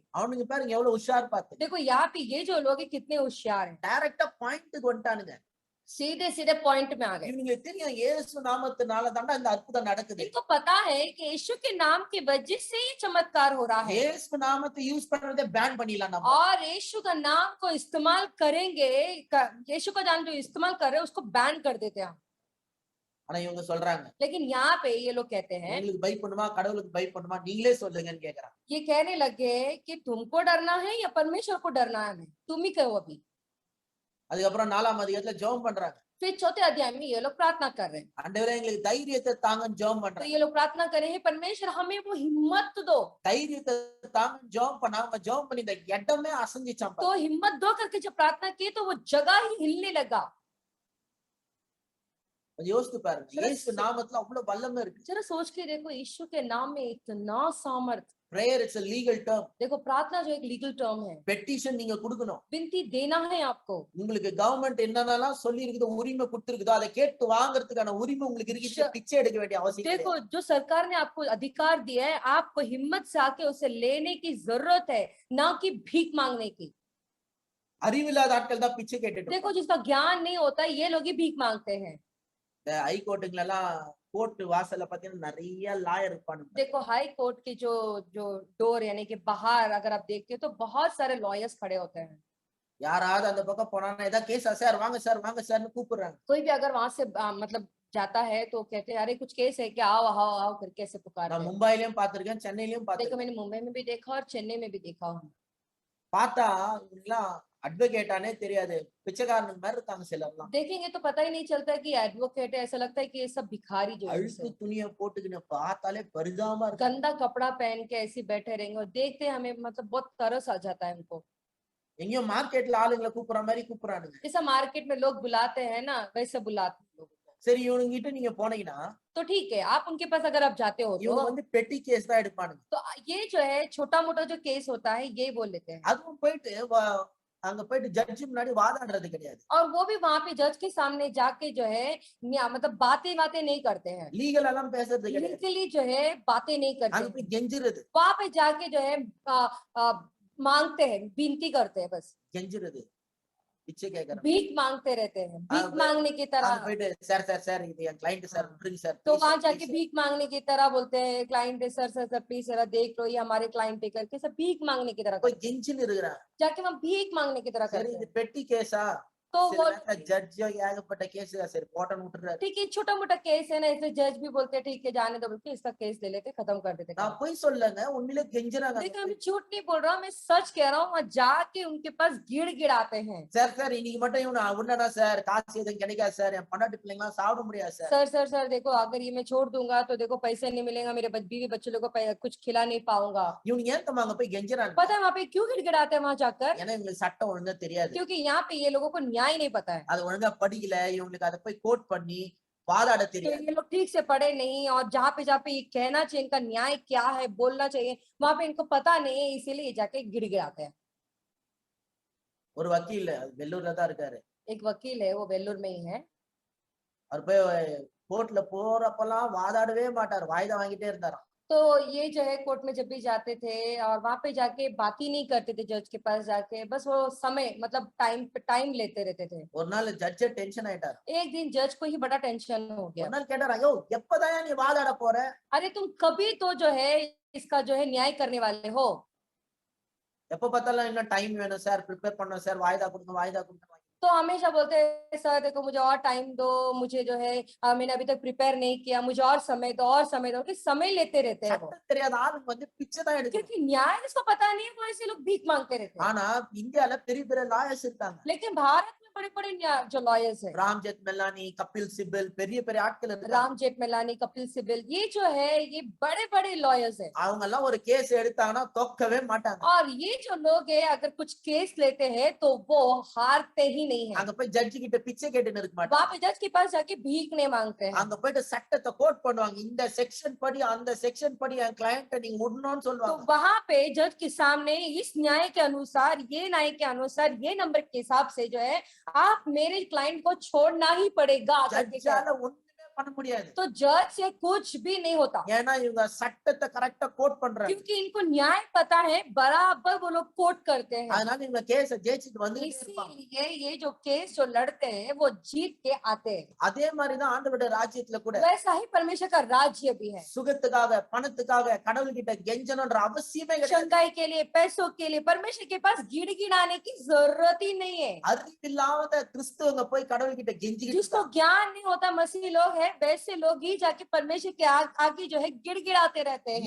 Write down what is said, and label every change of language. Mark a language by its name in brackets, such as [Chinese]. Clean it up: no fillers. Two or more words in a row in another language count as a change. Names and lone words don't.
[Tamil] அவனுக்கு பாருங்க எவ்வளவு உஷார் பார்த்து, [Hindi] देखो यहाँ पे ये जो लोग हैं कितने होशियार हैं, [Tamil] டைரக்டா பாயிண்ட்டுக்கு வந்துட்டானுங்க. [Hindi] सीधे सीधे पॉइंट में आ गए। [Tamil] இவங்களுக்கு தெரியும் இயேசு நாமத்தினால தாண்டா இந்த அற்புதம் நடக்குது. [Hindi] इनको पता है कि यीशु के नाम की वजह से ये चमत्कार हो रहा है [Tamil] இயேசு நாமத்தை யூஸ் பண்றதை பேன் பண்ணிடலாம் நம்ம. [Hindi] और यीशु का नाम को इस्तेमाल करेंगे, यीशु का नाम जो इस्तेमाल कर रहे हैं उसको बैन कर देते हैं। [Tamil] ஆனா இவங்க சொல்றாங்க, [Hindi] लेकिन यहाँ पे ये लोग कहते हैं, [Tamil] உங்களுக்கு பயப்படணுமா கடவுளுக்கு பயப்படணுமா நீங்களே சொல்லுங்கன்னு கேக்குறாங்க. [Hindi] ये कहने लगे कि तुमको डरना है या परमेश्वर को डरना है, तुम ही कहो अभी। [Tamil] அதுக்கப்புறம் 4ஆம் அதிகாரத்துல ஜெபம் பண்றாங்க. [Hindi] फिर 4 अध्याय में ये लोग प्रार्थना कर रहे हैं। [Tamil] ஆண்டவரே எங்களுக்கு தைரியத்தை தாங்கன்னு ஜெபம் [Hindi] तो [Tamil] பண்றாங்க. [Hindi] ये लोग प्रार्थना कर रहे हैं, परमेश्वर हमें वो हिम्मत दो। [Tamil] தைரியத்தை தாங்கன்னு ஜெபம் பண்ணாம ஜெபம் பண்ணி இந்த இடமே அசைஞ்சிச்சாம். [Hindi] तो हिम्मत दो करके जब प्रार्थना की तो वो जगह ही हिलने लगा। [Tamil] கொஞ்சம் யோசித்து பாருங்க, இயேசு நாமத்துல அவ்வளவு வல்லமை இருக்கு. [Hindi] जरा सोच के देखो, यीशु के नाम में इतना सामर्थ। [English] prayer it's a legal term. [Hindi] देखो प्रार्थना जो एक [English] legal term [Hindi] है, [Tamil] பெட்டிஷன் நீங்க கொடுக்கணும். [Hindi] विनती देना है आपको। [Tamil] உங்களுக்கு கவர்மெண்ட் என்னென்னலாம் சொல்லி இருக்குது, உரிமை கொடுத்திருக்குதோ அதை கேட்டு வாங்குறதுக்கான உரிமை உங்களுக்கு இருக்கு. பிச்சை எடுக்க வேண்டிய அவசியம் [Hindi] देखो [Tamil] கிடையாது. [Hindi] जो सरकार ने आपको अधिकार दिया है, आपको हिम्मत से आके उसे लेने की जरूरत है, ना कि भीख मांगने की। [Tamil] அறிவில்லாத ஆட்கள் தான் பிச்சை கேட்டுட்டு [Hindi] देखो जिसका ज्ञान नहीं होता ये लोग ही भीख मांगते हैं। [Tamil] ஹை கோர்ட்டுங்கள எல்லாம் கோர்ட் வாசல்ல பாத்தீங்கன்னா நிறைய லாயர் இருப்பானுங்க. [Hindi] देखो [English] high court [Hindi] की जो जो डोर यानी कि बाहर अगर आप देखते हो तो बहुत सारे लॉयर्स खड़े होते हैं। [Tamil] யாராவது அந்த பக்கம் போனானா ஏதா கேஸா சார் வாங்க சார்னு கூப்பிடுறாங்க. [Hindi] कोई भी अगर वहां से मतलब जाता है तो कहते हैं अरे कुछ केस है क्या, आओ आओ आओ करके ऐसे पुकारते [Tamil] நான் [Hindi] हैं। [Tamil] மும்பைலயும் பாத்திருக்கேன், சென்னையிலயும் [Hindi] देखो [Tamil] பாத்திருக்கேன். [Hindi] मैंने मुंबई में भी देखा और चेन्नई में भी देखा हूँ। [Tamil] பார்த்தா இவங்கெல்லாம் அட்வொகேட்டானே தெரியாது, பிச்சைக்காரனுக்கு மாதிரி இருக்காங்க சிலர்லாம். [Hindi] देखेंगे तो पता ही नहीं चलता कि एडवोकेट है, ऐसा लगता है कि ये सब भिखारी जो है [Tamil] அழுக்கு துணியை போட்டுக்கின்னு பார்த்தாலே பரிதாபமா இருக்கு. [Hindi] गंदा कपड़ा पहन के ऐसे बैठे रहेंगे और देखते हैं हमें मतलब बहुत तरस आ जाता है उनको। [Tamil] எங்கேயோ மார்க்கெட்ல ஆளுங்களை கூப்பிடுற மாதிரி கூப்பிடுறானுங்க. [Hindi] जैसा मार्केट में लोग बुलाते हैं ना वैसे बुलाते हैं लोगों को। [Tamil] சரி இவனுங்கிட்ட நீங்க போனீங்கன்னா [Hindi] तो ठीक है, आप उनके पास अगर आप जाते हो [Tamil] இவங்க [Hindi] तो [Tamil] வந்து பெட்டி கேஸ் தான் எடுப்பானுங்க. [Hindi] ये जो है छोटा मोटा जो केस होता है ये बोल लेते हैं। [Tamil] அதுவும் போயிட்டு அங்க போயிட்டு ஜட்ஜி முன்னாடி வாதாடுறது கிடையாது. [Hindi] और वो भी वहां पे जज के सामने जाके जो है मतलब बातें बातें नहीं करते हैं, [Tamil] லீகல் எல்லாம் பேசுறது கிடையாது. [Hindi] लीगली जो है बातें नहीं करते [Tamil] அங்க [Hindi] हैं। [Tamil] போய் கெஞ்சுறது, [Hindi] वहां पे जाके जो है मांगते हैं, विनती करते हैं, बस [Tamil] கெஞ்சுறது, பிச்சை கேட்கறது. [Hindi] भीख मांगते रहते हैं, भीख हाँ, मांगने की [Tamil] அங்க [Hindi] तरह। [Tamil] போயிட்டு [English] sir sir sir [Tamil] இது என் கிளைண்ட் சார் [Hindi] हाँ। [Tamil] விட்டுருங்க சார் [Hindi] तो [English] please [Hindi] वहां [English] sir, [Hindi] जाके [English] please sir. [Hindi] भीख मांगने की तरह बोलते हैं, क्लाइंट है [English] sir sir sir please [Hindi] जरा देख लो, ये हमारे क्लाइंट है करके सब भीख मांगने की तरह [Tamil] போய் [Hindi] करते हैं। [Tamil] கெஞ்சின்னு இருக்கிறான். [Hindi] जाके वहां भीख मांगने की तरह [Tamil] சரி [Hindi] करते [Tamil] இது [Hindi] हैं। [Tamil] பெட்டி கேஸா, [Hindi] तो [Tamil] சில [Hindi] वो [Tamil] நேரத்துல ஜட்ஜோ ஏகப்பட்ட கேஸ் சரி போட்டோன்னு விட்டுறாரு. [Hindi] ठीक है, छोटा मोटा केस है ना, इसलिए जज भी बोलते हैं ठीक है जाने दो, बोल के इसका केस ले लेते, खत्म कर देते [Tamil] நான் [Hindi] काम। [Tamil] போய் சொல்லங்க உண்மையிலே கெஞ்சுறாங்க. [Hindi] देखो मैं झूठ नहीं बोल रहा हूँ, मैं सच कह रहा हूँ, वहां जाके उनके पास गिड़गिड़ाते हैं। [English] sir sir [Tamil] இன்னைக்கு மட்டும் இவனை உடனே சார் காசு எதுவும் கிடைக்காது சார், என் பொண்டாட்டி பிள்ளைங்களாம் சாப்பிட முடியாது சார். [English] sir sir sir [Hindi] देखो अगर ये मैं छोड़ दूंगा तो देखो पैसे नहीं मिलेगा, मेरे बीवी बच्चे लोग को कुछ खिला नहीं पाऊंगा। [Tamil] இவனுக்கு ஏன் தம்மா அங்க போய் கெஞ்சுறாங்க? [Hindi] पता है वहां पे क्यों गिड़गिड़ाते हैं वहां जाकर? [Tamil] ஏன்னா இவங்களுக்கு சட்டம் ஒழுங்கா தெரியாது, [Hindi] क्योंकि यहाँ पे ये लोगों को न्याय नहीं पता है। [Tamil] அது ஒழுங்கா படிக்கல, இவங்களுக்கு அதை போய் கோட் பண்ணி வாதாட [Hindi] तो [Tamil] தெரியாது. [Hindi] ये लोग ठीक से पढ़े नहीं, और जहाँ पे ये कहना चाहिए इनका न्याय क्या है, बोलना चाहिए, वहां पे इनको पता नहीं है, इसीलिए ये जाके गिड़गिड़ाते हैं। [Tamil] ஒரு வக்கீல் வெள்ளூர்ல தான் இருக்காரு. [Hindi] एक वकील है, वो वेल्लूर में ही है। [Tamil] அவர் போய் கோர்ட்ல போறப்பெல்லாம் வாதாடவே மாட்டார், வாய்தா வாங்கிட்டே இருந்தாராம். [Hindi] तो ये जो है कोर्ट में जब भी जाते थे और वहां पे जाके बात ही नहीं करते थे जज के पास जाके, बस वो समय मतलब टाइम लेते रहते थे। [Tamil] ஒரு நாள் ஜட்ஜே டென்ஷன் ஆயிட்டார். [Hindi] एक दिन जज को ही बड़ा टेंशन हो [Tamil] ஒரு [Hindi] गया। [Tamil] நாள் கேட்டாரா, யோ எப்பதான் நீ வாதாட போற? [Hindi] अरे तुम कभी तो जो है इसका जो है न्याय करने वाले हो। [Tamil] எப்ப பார்த்தாலும் இன்னும் டைம் வேணும் சார், ப்ரிப்பேர் பண்ணணும் சார், வாய்தா கொடுங்க வாய்தா கொடுங்க. [Hindi] तो हमेशा बोलते हैं सर देखो मुझे और टाइम दो, मुझे जो है मैंने अभी तक प्रिपेयर नहीं किया, मुझे और समय दो और समय दो, कि समय लेते रहते हैं वो। [Tamil] சட்டம் தெரியாத ஆளுங்க வந்து பிச்சை தான் எடுக்கணும். [Hindi] क्योंकि न्याय इसको पता नहीं है, वो ऐसे लोग भीख मांगते रहते हैं। [Tamil] ஆனா இந்தியால பெரிய பெரிய லாயர்ஸ் இருக்காங்க. [Hindi] लेकिन भारत में बड़े बड़े जो लॉयर्स है, [Tamil] ராம் ஜெத்மலானி, கபில் சிபல், பெரிய பெரிய ஆட்கள் இருக்காங்க. [Hindi] राम जेठमलानी, कपिल सिब्बल, ये जो है ये बड़े बड़े लॉयर्स है। [Tamil] அவங்க எல்லாம் ஒரு கேஸ் எடுத்தாங்கன்னா தோக்கவே மாட்டாங்க. [Hindi] और ये जो लोग है अगर कुछ केस लेते हैं तो वो हारते ही नहीं है। [Tamil] அங்க போய் ஜட்ஜி கிட்ட பிச்சை கேட்டுன்னு இருக்க மாட்டாங்க. [Hindi] वहां पे जज के पास जाके भीख नहीं मांगते हैं। [Tamil] அங்க போயிட்டு சட்டத்தை கோட் பண்ணுவாங்க, இந்த செக்ஷன் படி அந்த செக்ஷன் படி என் கிளையண்ட்டை நீங்க விடணும்னு [Hindi] तो [Tamil] சொல்லுவாங்க. [Hindi] वहां पे जज के सामने इस न्याय के अनुसार, ये न्याय के अनुसार, ये नंबर के हिसाब से जो है आप मेरे क्लाइंट को छोड़ना ही पड़ेगा करके कहते हैं। [Tamil] ஜட்ஜால ஒண்ணுமே பண்ண முடியாது. [Hindi] तो जज से कुछ भी नहीं होता, [Tamil] ஏன்னா இவங்க சட்டத்தை கரெக்டா கோட் பண்றாங்க. [Hindi] क्योंकि इनको न्याय पता है, बराबर वो लोग कोट करते हैं। [Tamil] அதனால இவங்க கேஸ ஜெயிச்சிட்டு வந்துட்டே இருப்பாங்க. [Hindi] इसीलिए ये जो केस जो लड़ते हैं वो जीत के आते हैं। [Tamil] அதே மாதிரிதான் ஆண்டவருடைய ராஜ்யத்துல கூட [Hindi] वैसा ही परमेश्वर का राज्य भी है। [Tamil] சுகத்துக்காக பணத்துக்காக கடவுள்கிட்ட கெஞ்சணும்ன்ற அவசியமே கிடையாது. [Hindi] शंघाई के लिए, पैसों के लिए परमेश्वर के पास गिड़गिड़ाने की जरूरत ही नहीं है। [Tamil] அறிவில்லாத கிறிஸ்துவங்க போய் கடவுள்கிட்ட கெஞ்சிக்கிட்டு [Hindi] जिसको ज्ञान नहीं होता, मसीह लोग है, वैसे लोग ही जाके परमेश्वर के आगे जो है गिड़गिड़ाते रहते हैं।